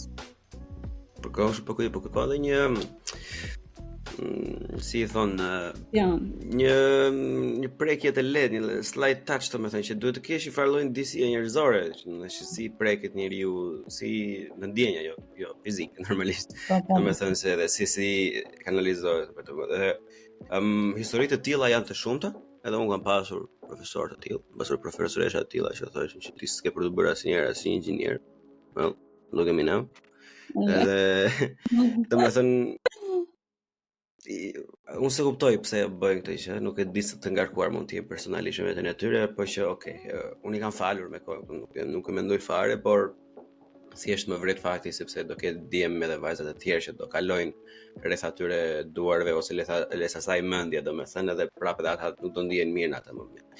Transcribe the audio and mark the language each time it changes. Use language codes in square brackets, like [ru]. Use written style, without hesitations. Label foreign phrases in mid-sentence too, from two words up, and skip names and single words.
[sq] Po ka edhe një si i thon një prekje të lehtë, një [en] slight touch, [sq] domethënë që duhet të kesh një farë lloj ndjesie njerëzore, që si preket njeriu, si në ndjenja, jo fizike normalisht. Domethënë se edhe si kanalizohet për të bërë. Historitë të tilla janë të shumta, edhe unë kam pasur profesorë të tillë, pasur profesoresha të tilla që thoshin që ti s'ke për të bërë asnjëherë as një inxhinier. [en] Well, look at me now. [sq] Edhe domethënë unë se kuptoj pse bëjnë këtë gjë, nuk e di se të ngarkuar mund të jem personalisht me veten e tyre, po që okay, unë i kam falur me kohën, nuk e mendoj fare, por thjesht më vret fakti sepse do ketë djem edhe vajzat e tjerë që do kalojnë rreth atyre duarve ose les asaj mendje, domethënë edhe prapë edhe ata nuk do ndihen mirë në atë moment.